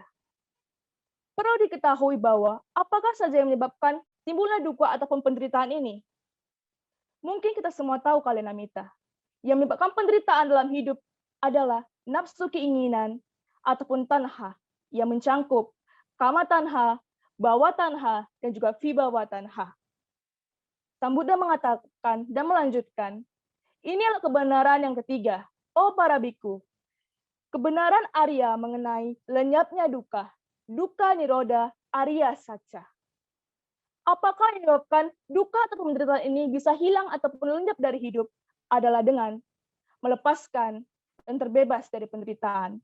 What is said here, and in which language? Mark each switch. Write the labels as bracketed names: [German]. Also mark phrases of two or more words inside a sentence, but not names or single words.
[Indonesian] Perlu diketahui bahwa apakah saja yang menyebabkan timbulnya duka ataupun penderitaan ini? Mungkin kita semua tahu kalenamita. Yang menyebabkan penderitaan dalam hidup adalah nafsu keinginan ataupun tanha yang mencangkup [Pali] kama tanha, bawa tanha, [Indonesian] dan juga [Pali] vibawa tanha. [Indonesian] Sang Buddha mengatakan dan melanjutkan, ini adalah kebenaran yang ketiga. Oh para biku, kebenaran Arya mengenai lenyapnya duka [Pali] niroda Arya saja. [Indonesian] Apakah yang menyebabkan duka atau penderitaan ini bisa hilang ataupun lenyap dari hidup adalah dengan melepaskan dan terbebas dari penderitaan.